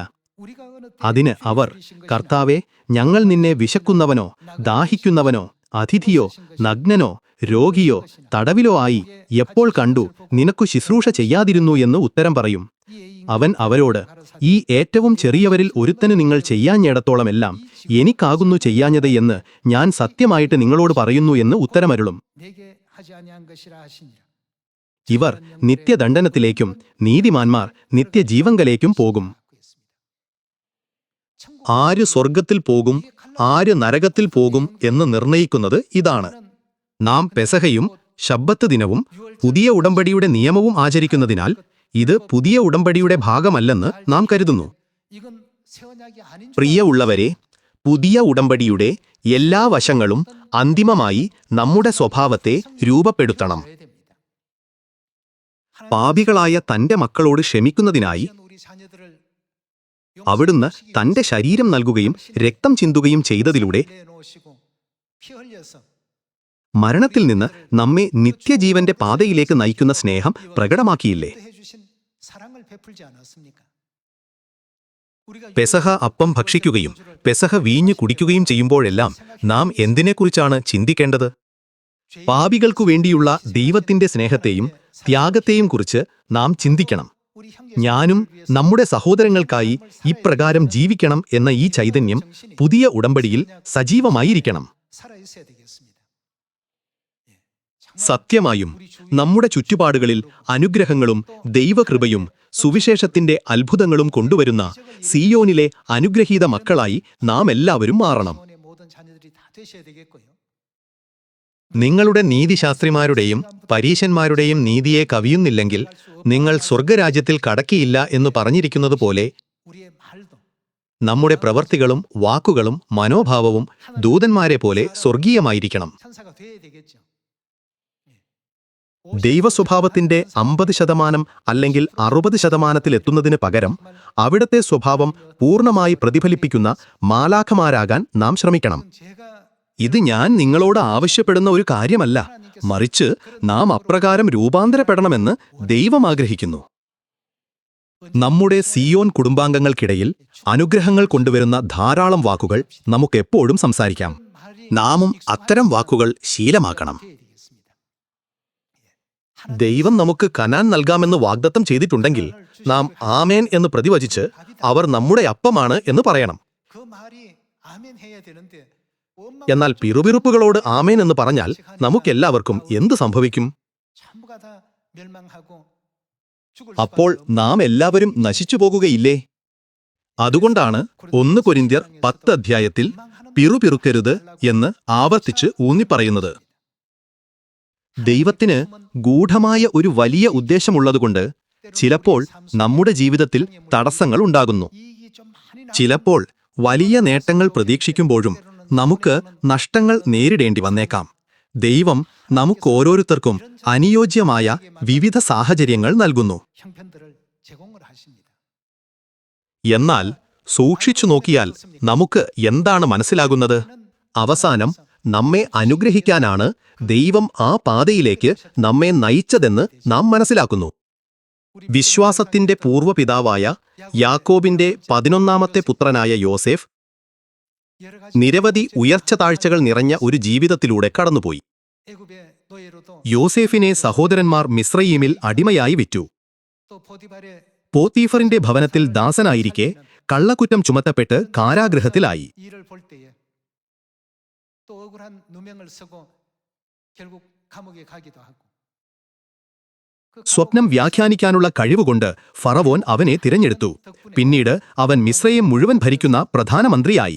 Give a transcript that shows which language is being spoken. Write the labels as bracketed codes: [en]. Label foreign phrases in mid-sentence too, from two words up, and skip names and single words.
[ml] അതിന് അവർ, കർത്താവേ, ഞങ്ങൾ നിന്നെ വിശക്കുന്നവനോ ദാഹിക്കുന്നവനോ അതിഥിയോ നഗ്നനോ രോഗിയോ തടവിലോ ആയി എപ്പോൾ കണ്ടു നിനക്കു ശുശ്രൂഷ ചെയ്യാതിരുന്നു എന്ന് ഉത്തരം പറയും. അവൻ അവരോട്, ഈ ഏറ്റവും ചെറിയവരിൽ ഒരുത്തന് നിങ്ങൾ ചെയ്യാഞ്ഞിടത്തോളമെല്ലാം എനിക്കാകുന്നു ചെയ്യാഞ്ഞത് എന്ന് ഞാൻ സത്യമായിട്ട് നിങ്ങളോട് പറയുന്നു എന്ന് ഉത്തരമരുളും. [ko] 내게 하지 아니한 것이라 하시니라. [ml] ഇവർ നിത്യദണ്ഡനത്തിലേക്കും നീതിമാന്മാർ നിത്യജീവങ്കലേക്കും പോകും. ആര് സ്വർഗത്തിൽ പോകും, ആര് നരകത്തിൽ പോകും എന്ന് നിർണയിക്കുന്നത് ഇതാണ്. നാം പെസഹയും ശബ്ബത്ത് ദിനവും പുതിയ ഉടമ്പടിയുടെ നിയമവും ആചരിക്കുന്നതിനാൽ ഇത് പുതിയ ഉടമ്പടിയുടെ ഭാഗമല്ലെന്ന് നാം കരുതുന്നു. [ko] 이건 새 언약이 아닌 줄 [ml] പ്രിയ ഉള്ളവരെ, പുതിയ ഉടമ്പടിയുടെ എല്ലാ വശങ്ങളും അന്തിമമായി നമ്മുടെ സ്വഭാവത്തെ രൂപപ്പെടുത്തണം. [ko] 알아야 됩니다. [ml] പാപികളായ തന്റെ മക്കളോട് ക്ഷമിക്കുന്നതിനായി [ko] 우리 자녀들을 [ml] അവിടുന്ന് തന്റെ ശരീരം നൽകുകയും രക്തം ചിന്തുകയും ചെയ്തതിലൂടെ [ko] 내놓으시고 피 흘려서 [ml] മരണത്തിൽ നിന്ന് നമ്മെ നിത്യജീവന്റെ പാതയിലേക്ക് നയിക്കുന്ന സ്നേഹം പ്രകടമാക്കിയില്ലേ? [ko] 해주신 사랑을 베풀지 않았습니까? 우리가 [ml] പെസഹ അപ്പം ഭക്ഷിക്കുകയും പെസഹ വീഞ്ഞ് കുടിക്കുകയും ചെയ്യുമ്പോഴെല്ലാം നാം എന്തിനെക്കുറിച്ചാണ് ചിന്തിക്കേണ്ടത്? പാപികൾക്കു വേണ്ടിയുള്ള ദൈവത്തിന്റെ സ്നേഹത്തെയും ത്യാഗത്തെയും കുറിച്ച് നാം ചിന്തിക്കണം. [ko] 우리 형제 [ml] ഞാനും നമ്മുടെ സഹോദരങ്ങൾക്കായി ഇപ്രകാരം ജീവിക്കണം എന്ന ഈ ചൈതന്യം പുതിയ ഉടമ്പടിയിൽ സജീവമായിരിക്കണം. [ko] 살아 있어야 되겠습니다. [ml] സത്യമായും നമ്മുടെ ചുറ്റുപാടുകളിൽ അനുഗ്രഹങ്ങളും ദൈവകൃപയും സുവിശേഷത്തിന്റെ അത്ഭുതങ്ങളും കൊണ്ടുവരുന്ന സിയോനിലെ അനുഗ്രഹീത മക്കളായി നാം എല്ലാവരും മാറണം. [ko] 시온의 모든 자녀들이 다 되셔야 되겠고요. [ml] നിങ്ങളുടെ നീതിശാസ്ത്രിമാരുടെയും പരീശന്മാരുടെയും നീതിയെ കവിയുന്നില്ലെങ്കിൽ നിങ്ങൾ സ്വർഗരാജ്യത്തിൽ കടക്കിയില്ല എന്ന് പറഞ്ഞിരിക്കുന്നത് പോലെ [ko] 우리의 말도 [ml] നമ്മുടെ പ്രവർത്തികളും വാക്കുകളും മനോഭാവവും ദൂതന്മാരെ പോലെ സ്വർഗീയമായിരിക്കണം. [ko] 천사가 돼야 되겠죠. [ml] ദൈവസ്വഭാവത്തിന്റെ 50% അല്ലെങ്കിൽ 60% എത്തുന്നതിന് പകരം അവിടത്തെ സ്വഭാവം പൂർണ്ണമായി പ്രതിഫലിപ്പിക്കുന്ന മാലാഖമാരാകാൻ നാം ശ്രമിക്കണം. [ko] 제가 [ml] ഇത് ഞാൻ നിങ്ങളോട് ആവശ്യപ്പെടുന്ന ഒരു കാര്യമല്ല, മറിച്ച് നാം അപ്രകാരം രൂപാന്തരപ്പെടണമെന്ന് ദൈവം ആഗ്രഹിക്കുന്നു. നമ്മുടെ സിയോൻ കുടുംബാംഗങ്ങൾക്കിടയിൽ അനുഗ്രഹങ്ങൾ കൊണ്ടുവരുന്ന ധാരാളം വാക്കുകൾ നമുക്കെപ്പോഴും സംസാരിക്കാം. നാമും അത്തരം വാക്കുകൾ ശീലമാക്കണം. [ko] 돼야 되겠습니다. [ml] ദൈവം നമുക്ക് കനാൻ നൽകാമെന്ന് വാഗ്ദത്തം ചെയ്തിട്ടുണ്ടെങ്കിൽ നാം ആമേൻ എന്ന് പ്രതിവചിച്ച് അവർ നമ്മുടെ അപ്പമാണ് എന്ന് പറയണം. [ko] 그 말이 아멘 해야 되는데 [ml] എന്നാൽ പിറുപിറുപ്പുകളോട് ആമേൻ എന്ന് പറഞ്ഞാൽ നമുക്കെല്ലാവർക്കും എന്ത് സംഭവിക്കും? [ko] 전부가 다 멸망하고 죽을 [ml] അപ്പോൾ നാം എല്ലാവരും നശിച്ചു പോകുകയില്ലേ? അതുകൊണ്ടാണ് 1 കൊരിന്ത്യർ 10 അധ്യായത്തിൽ പിറുപിറുക്കരുത് എന്ന് ആവർത്തിച്ച് ഊന്നിപ്പറയുന്നത്. ദൈവത്തിന് ഗൂഢമായ ഒരു വലിയ ഉദ്ദേശമുള്ളതുകൊണ്ട് ചിലപ്പോൾ നമ്മുടെ ജീവിതത്തിൽ തടസ്സങ്ങൾ ഉണ്ടാകുന്നു. [ko] 이익이 좀 많이 [ml] ചിലപ്പോൾ വലിയ നേട്ടങ്ങൾ പ്രതീക്ഷിക്കുമ്പോഴും നമുക്ക് നഷ്ടങ്ങൾ നേരിടേണ്ടി വന്നേക്കാം. ദൈവം നമുക്കോരോരുത്തർക്കും അനുയോജ്യമായ വിവിധ സാഹചര്യങ്ങൾ നൽകുന്നു. [ko] 형편들을 제공을 하십니다. [ml] എന്നാൽ സൂക്ഷിച്ചു നോക്കിയാൽ നമുക്ക് എന്താണ് മനസ്സിലാകുന്നത്? അവസാനം നമ്മെ അനുഗ്രഹിക്കാനാണ് ദൈവം ആ പാതയിലേക്ക് നമ്മെ നയിച്ചതെന്ന് നാം മനസ്സിലാക്കുന്നു. വിശ്വാസത്തിന്റെ പൂർവ്വപിതാവായ യാക്കോബിന്റെ 11ാമത്തെ പുത്രനായ യോസേഫ് [ko] 여러 가지 [ml] നിരവധി ഉയർച്ച താഴ്ചകൾ നിറഞ്ഞ ഒരു ജീവിതത്തിലൂടെ കടന്നുപോയി. [ko] 애굽의 노예로도 [ml] യോസേഫിനെ സഹോദരന്മാർ മിസ്രയീമിൽ അടിമയായി വിറ്റു. [ko] 또 보디발의 [ml] പോത്തീഫറിന്റെ ഭവനത്തിൽ ദാസനായിരിക്കെ കള്ളക്കുറ്റം ചുമത്തപ്പെട്ട് കാരാഗൃഹത്തിലായി. [ko] 일을 볼 때에 또 억울한 누명을 쓰고 결국 감옥에 가기도 하고 그 [ml] സ്വപ്നം വ്യാഖ്യാനിക്കാനുള്ള കഴിവുകൊണ്ട് ഫറവോൻ അവനെ തിരഞ്ഞെടുത്തു. പിന്നീട് അവൻ മിസ്രയീം മുഴുവൻ ഭരിക്കുന്ന പ്രധാനമന്ത്രിയായി.